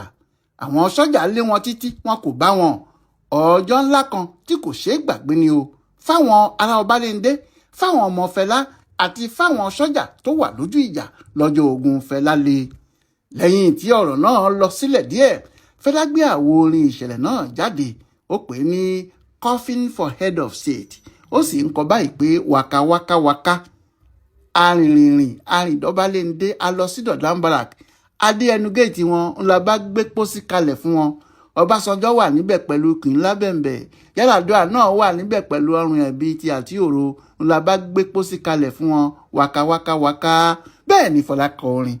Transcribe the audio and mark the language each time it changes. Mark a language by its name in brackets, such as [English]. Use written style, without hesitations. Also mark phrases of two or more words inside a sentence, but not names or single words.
[Yoruba] àwọn sọ́jà lé wọn títí wọn kò bá wọn. ọjọ́ ńlá kan tí kò ṣeé gbàgbé ni o fáwọn ará Ọbalẹ́ndé, fáwọn ọmọ Fẹlá àti fáwọn sọ́jà tó wà lójú ìjà lọ́jọ́ ogun Fẹlá le. Lẹ́yìn tí ọ̀rọ̀ náà lọ sílẹ̀ díẹ̀, Fẹlá gbé àwo orin ìṣẹ̀lẹ̀ náà jáde. Ó pè é ní Coffin for Head of State. Ó sì ń kọ báyìí pé waka waka waka. Arìnrìnrìn arìndọ́bálẹ́ndé a lọ sí Dọ̀dán Barrack. Adé ẹnu géètì wọn ńlá bá gbé pósí kalẹ̀ fún wọn. Ọbásanjọ́ wà níbẹ̀ pẹ̀lú Kìnlá Bẹ̀m̀bẹ̀. Yar'Adua náà wà níbẹ̀ pẹ̀lú ọrùn ẹ̀bí ti àti òro ńlá bá gbé pósí kalẹ̀ fún wọn. Waka waka waka. Bẹ́ẹ̀ ni Fọlá kọ orin.